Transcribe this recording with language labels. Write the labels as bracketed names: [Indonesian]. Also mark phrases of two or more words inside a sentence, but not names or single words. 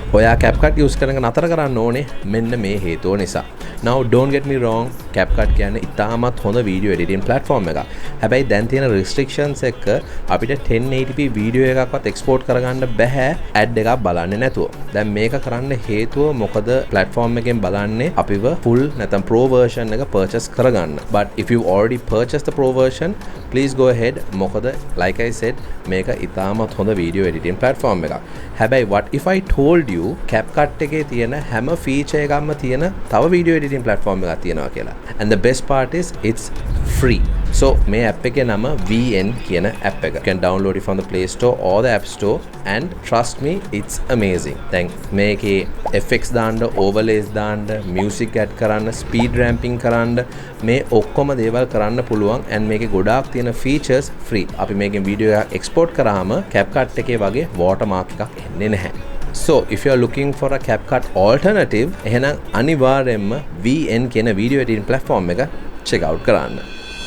[Sinhala] ඔයා CapCut use කරන එක නතර කරන්න ඕනේ මෙන්න මේ හේතුව නිසා. [English] Now don't get me wrong, [Sinhala] CapCut කියන්නේ ඉතාමත් හොඳ [English] video editing platform [Sinhala] එකක්. හැබැයි දැන් තියෙන restrictions එක්ක අපිට 1080p video එකක්වත් export කරගන්න බෑ ad එකක් බලන්නේ නැතුව. දැන් මේක කරන්න හේතුව මොකද platform එකෙන් බලන්නේ අපිව full නැත්නම් [English] pro version [Sinhala] එක purchase කරගන්න. [English] But if you already purchased the pro version, please go ahead. [Sinhala] මොකද [English] like I said [Sinhala] මේක ඉතාමත් හොඳ [English] video editing platform [Sinhala] එකක්. හැබැයි [English] what if I told you [Sinhala] CapCut එකේ තියෙන හැම feature එකක්ම තියෙන තව [English] video editing platform [Sinhala] එකක් තියෙනවා කියලා. [English] And the best part is it's free. [Sinhala] So මේ app එකේ නම VN කියන app එක. [English] You can download it from the Play Store or the App Store and trust me, it's amazing. [Sinhala] දැන් මේකේ effects දාන්න, overlays දාන්න, [English] music add [Sinhala] කරන්න, [English] speed ramping [Sinhala] කරන්න මේ ඔක්කොම දේවල් කරන්න පුළුවන් and මේකේ ගොඩාක් තියෙන [English] features free. [Sinhala] අපි මේකෙන් video එකක් export කරාම CapCut එකේ වගේ watermark එකක් එන්නේ නැහැ. [English] So if you are looking for a CapCut alternative, [Sinhala] එහෙනම් අනිවාර්යයෙන්ම VN කියන [English] video editing platform [Sinhala] එක [English] check out [Sinhala] කරන්න.